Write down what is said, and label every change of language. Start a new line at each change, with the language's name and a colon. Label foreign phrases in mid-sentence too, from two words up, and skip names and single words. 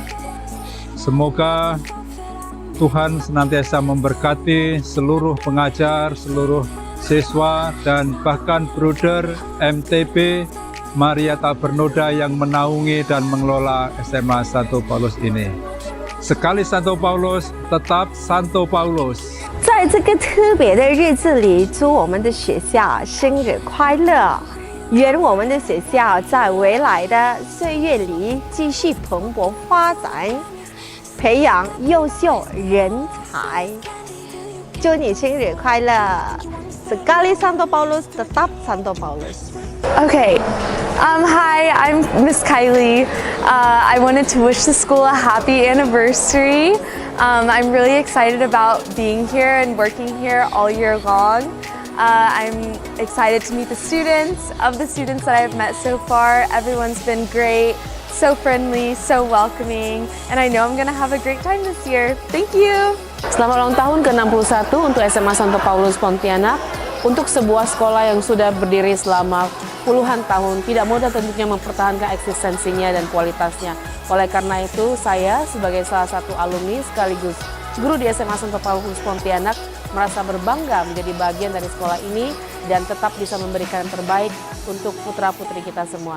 Indonesian: Semoga Tuhan senantiasa memberkati seluruh pengajar, seluruh siswa, dan bahkan bruder MTB Maria Tabernoda yang menaungi dan mengelola SMA Santo Paulus ini. Sekali Santo Paulus, tetap Santo Paulus.
Chinese: 在这个特别的日子里，祝我们的学校生日快乐！愿我们的学校在未来的岁月里继续蓬勃发展，培养优秀人才。祝你生日快乐
Indonesian: ！Sekali Santo Paulus, tetap Santo Paulus.
English: Okay, hi, I'm Miss Kylie. I wanted to wish the school a happy anniversary. I'm really excited about being here and working here all year long. I'm excited to meet the students. Of the students that I've met so far, everyone's been great, so friendly, so welcoming, and I know I'm gonna have a great time this year. Thank you!
Indonesian: Selamat ulang tahun ke-61 untuk SMA Santo Paulus Pontianak. Untuk sebuah sekolah yang sudah berdiri selama puluhan tahun, tidak mudah tentunya mempertahankan eksistensinya dan kualitasnya. Oleh karena itu, saya sebagai salah satu alumni sekaligus guru di SMA Santo Paulus Pontianak merasa berbangga menjadi bagian dari sekolah ini dan tetap bisa memberikan yang terbaik untuk putra-putri kita semua.